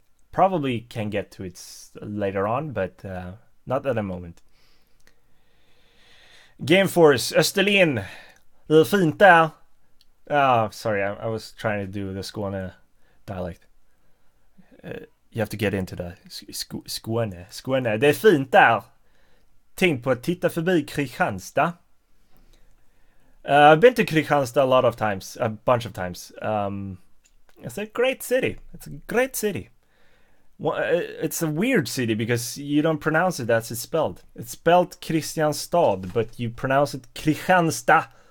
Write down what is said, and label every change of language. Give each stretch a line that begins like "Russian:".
English: Probably can get to it later on, but not at the moment. Gameforce, Österlen.
Swedish: Det är fint där.
English: Sorry, I was trying to do the Skåne dialect. You have to get into the Skåne.
Swedish: Det är fint där. Tänk på att titta förbi Kristianstad.
English: I've been to Kristianstad a bunch of times. It's a great city. It's a weird city because you don't pronounce it as it's spelled. It's spelled Kristianstad, but you pronounce it Kristianstad.